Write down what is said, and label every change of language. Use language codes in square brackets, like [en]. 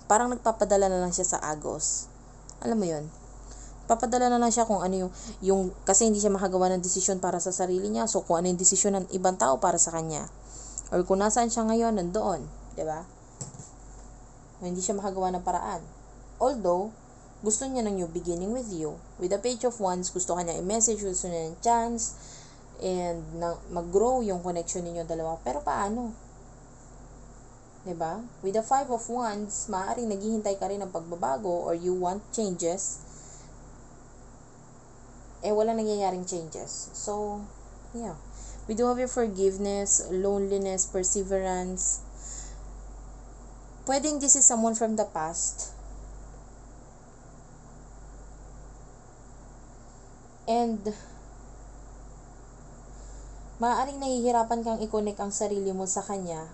[tl] Parang nagpapadala na lang siya sa agos. Alam mo yun? Papadala na lang siya kung ano yung kasi hindi siya makagawa ng desisyon para sa sarili niya. So, kung ano yung desisyon ng ibang tao para sa kanya. Or kung nasaan siya ngayon, nandoon. 'Di ba? Hindi siya makagawa ng paraan. [en] Although, [tl] gusto niya ng [en] new beginning with you. [tl] With the Page of Wands, gusto kanya i-message, gusto niya ng chance, and mag-grow yung connection ninyo dalawa. Pero paano? 'Di ba? With the Five of Wands, maaaring naghihintay ka rin ng pagbabago [en] or you want changes. [tl] wala nangyayaring changes. So, yeah. [en] We do have your forgiveness, loneliness, perseverance. [tl] Pwedeng [en] this is someone from the past. [tl] And, maaaring nahihirapan kang i-connect ang sarili mo sa kanya.